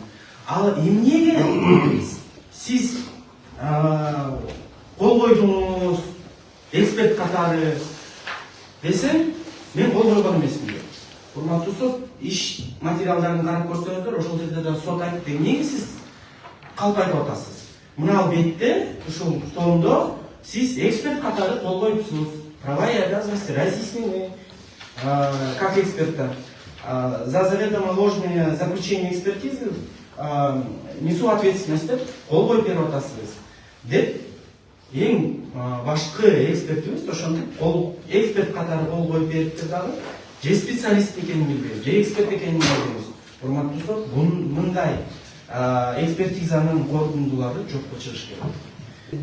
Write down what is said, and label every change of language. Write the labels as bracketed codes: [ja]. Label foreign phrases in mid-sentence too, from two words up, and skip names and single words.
[ky] Ал эмнеге сиз кол койдуңуз эксперт катары десем, мен кол койгон эмесмин. Урматтуу сот, иш материалдарын карап көрсөңүздөр, ошол жерде да сот айтты, эмнеге сиз калп айтып атасыз? Мына ал бетте, ушул столдо сиз эксперт катары кол коюпсуз. [ru] Права и обязанности разъяснены как эксперта. За заведомо ложное заключение экспертизы несу ответственность [ky] деп кол коюп берип атасыз деп эң башкы экспертибиз ошондо эксперт катары кол коюп бериптир дагы же специалист экенин билбейбиз, же эксперт экенин билбейбиз. Урматтуу сот, мындай экспертизанын корутундулары жокко чыгыш керек.